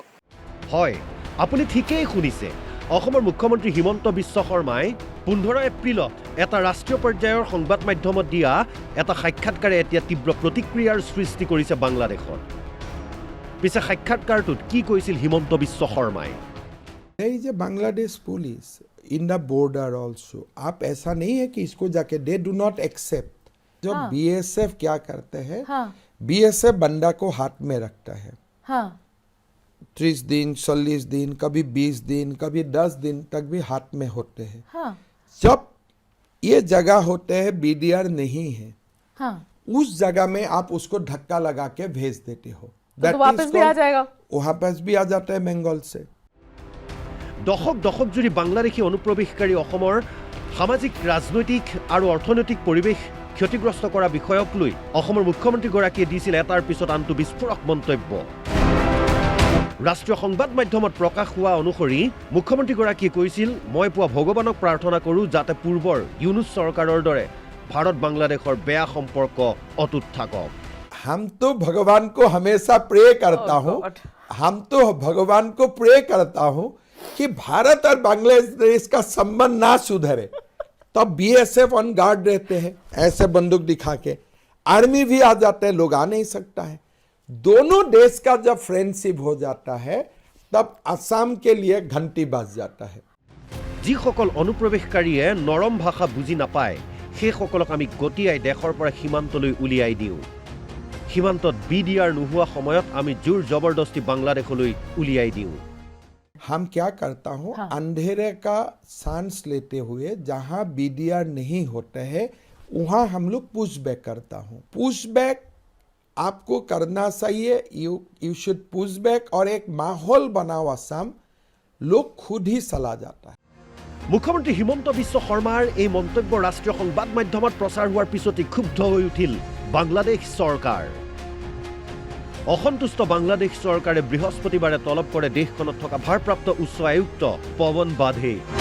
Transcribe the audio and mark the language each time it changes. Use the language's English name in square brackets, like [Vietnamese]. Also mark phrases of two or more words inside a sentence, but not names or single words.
[Assamese] হয়, আপুনি ঠিকেই শুনিছে। অসমৰ মুখ্যমন্ত্ৰী হিমন্ত বিশ্ব শৰ্মাই 15 এপ্ৰিলত এটা ৰাষ্ট্ৰীয় পৰ্যায়ৰ সংবাদ মাধ্যমত দিয়া এটা সাক্ষাৎকাৰে এতিয়া তীব্ৰ প্ৰতিক্ৰিয়াৰ সৃষ্টি কৰিছে বাংলাদেশত। পিছে সাক্ষাৎকাৰটোত কি কৈছিল হিমন্ত বিশ্ব শৰ্মাই? [English] There is a Bangladesh police in the border also. [Hindi] आप ऐसा नहीं है कि इसको जाके [English] they do not accept. [Hindi] जो BSF क्या करते हैं, BSF बंदा को हाथ में रखता है। 30 दिन, 40 दिन, कभी 20 दिन, कभी 10 दिन तक भी हाथ में होते हैं। जब ये जगह होते हैं BDR नहीं है, उस जगह में आप उसको धक्का लगा के भेज देते हो। तो वापस भी आ जाएगा, वापस भी आ जाता है बेंगल से। [Assamese] দশক দশক জুৰি বাংলাদেশী অনুপ্ৰৱেশকাৰী অসমৰ সামাজিক ৰাজনৈতিক আৰু অৰ্থনৈতিক পৰিৱেশ ক্ষতিগ্ৰস্ত কৰা বিষয়ক লৈ অসমৰ মুখ্যমন্ত্ৰীগৰাকীয়ে দিছিল এটাৰ পিছত আনটো বিস্ফোৰক মন্তব্য। ৰাষ্ট্ৰীয় সংবাদ মাধ্যমত প্ৰকাশ হোৱা অনুসৰি মুখ্যমন্ত্ৰীগৰাকীয়ে কৈছিল, মই পোৱা ভগৱানক প্ৰাৰ্থনা কৰোঁ যাতে পূৰ্বৰ ইউনুছ চৰকাৰৰ দৰে ভাৰত বাংলাদেশৰ বেয়া সম্পৰ্ক অটুট থাকক। [Hindi] हम तो भगवान को हमेशा प्रे करता हूँ, हम तो भगवान को प्रे करता हूँ कि भारत और बांग्लादेश का संबंध ना सुधरे। तब BSF ऑन गार्ड रहते हैं, ऐसे बंदूक दिखा के आर्मी भी आ जाते हैं, लोग आ नहीं सकता है। दोनों देश का जब फ्रेंडशिप हो जाता है तब असम के लिए घंटी बज जाता है। [Assamese] যিসকল অনুপ্ৰৱেশকাৰীয়ে নৰম ভাষা বুজি নাপায় সেইসকলক আমি গতিয়াই দেশৰ পৰা সীমান্তলৈ উলিয়াই দিওঁ। সীমান্তত BDR নোহোৱা সময়ত আমি জোৰ জবৰদস্তি বাংলাদেশলৈ উলিয়াই দিওঁ। [Hindi] हम क्या करता हूँ, अंधेरे का सांस लेते हुए जहाँ BDR नहीं होते हैं वहाँ हम लोग पुश बैक करता हूँ। पुश बैक आपको करना चाहिए, [English] you should push back, [Hindi] और एक माहौल बनाओ असम, लोग खुद ही चला जाता है। মুখ্যমন্ত্ৰী হিমন্ত বিশ্ব শৰ্মাৰ এই মন্তব্য ৰাষ্ট্ৰীয় সংবাদ মাধ্যমত প্ৰচাৰ হোৱাৰ পিছতে ক্ষুব্ধ হৈ উঠিল বাংলাদেশ চৰকাৰ। অসন্তুষ্ট বাংলাদেশ চৰকাৰে বৃহস্পতিবাৰে তলব কৰে দেশখনত থকা ভাৰপ্ৰাপ্ত উচ্চ আয়ুক্ত পৱন বাধে।